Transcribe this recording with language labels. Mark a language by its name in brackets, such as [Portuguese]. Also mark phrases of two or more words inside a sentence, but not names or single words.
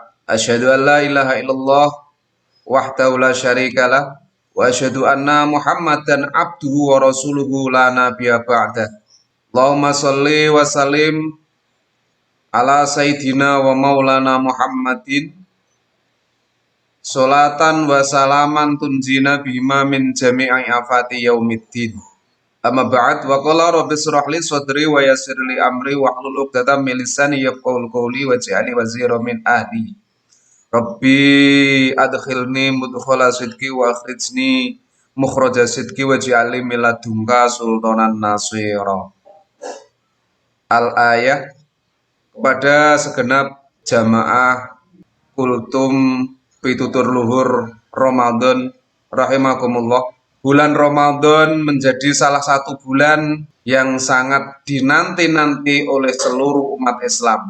[Arabic] أشهد أن لا إله إلا الله وحده لا شريك له وأشهد أن محمدا عبده ورسوله لا نبي بعده. اللهم صل وسلم على سيدنا ومولانا محمد صلاة وسلاما تنجينا بما من جميع آفات يوم الدين. أما بعد وقال رب اشرح لي صدري ويسر لي أمري واحلل عقدة من لساني يفقه قولي واجعلني وزيرا من أهلي. رب أدخلني مدخل صدق وأخرجني مخرج صدق واجعلني من لدنك سلطانا نصيرا. [Indonesian] Al-ayah kepada segenap jamaah kultum [Javanese] pitutur luhur [Indonesian] Ramadan rahimakumullah. Bulan Ramadan menjadi salah satu bulan yang sangat dinanti-nanti oleh seluruh umat Islam.